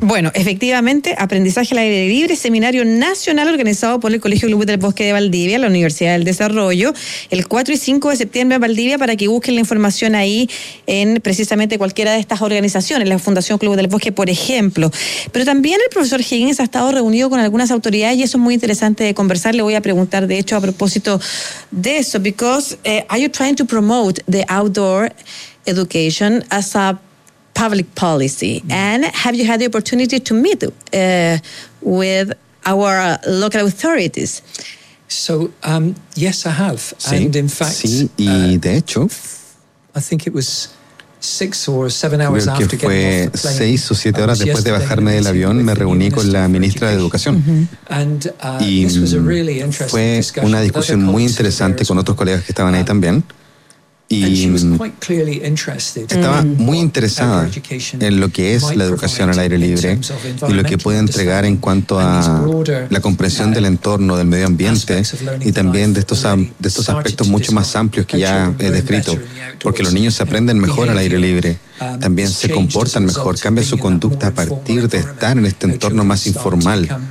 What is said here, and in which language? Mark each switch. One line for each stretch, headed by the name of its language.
Spanish: Bueno, efectivamente, Aprendizaje al Aire Libre, seminario nacional organizado por el Colegio Club del Bosque de Valdivia, la Universidad del Desarrollo, el 4 y 5 de septiembre en Valdivia, para que busquen la información ahí en precisamente cualquiera de estas organizaciones, la Fundación Club del Bosque, por ejemplo. Pero también el profesor Higgins ha estado reunido con algunas autoridades y eso es muy interesante de conversar. Le voy a preguntar, de hecho, a propósito de eso,
English: because are you trying to promote the outdoor education as a public policy, and have you had the opportunity to meet with our local authorities? So yes, I have,
Spanish: sí.
English: And in fact,
Spanish: sí, y de hecho,
English: I think it was 6 or 7 hours after getting off the plane.
Spanish: Creo que fue 6 o 7 horas después de bajarme del avión, me reuní con la ministra de Educación. Y fue una discusión muy interesante con otros colegas que estaban ahí también. Y estaba muy interesada en lo que es la educación al aire libre y lo que puede entregar en cuanto a la comprensión del entorno, del medio ambiente y también de estos aspectos mucho más amplios que ya he descrito, porque los niños aprenden mejor al aire libre, también se comportan mejor, cambian su conducta a partir de estar en este entorno más informal.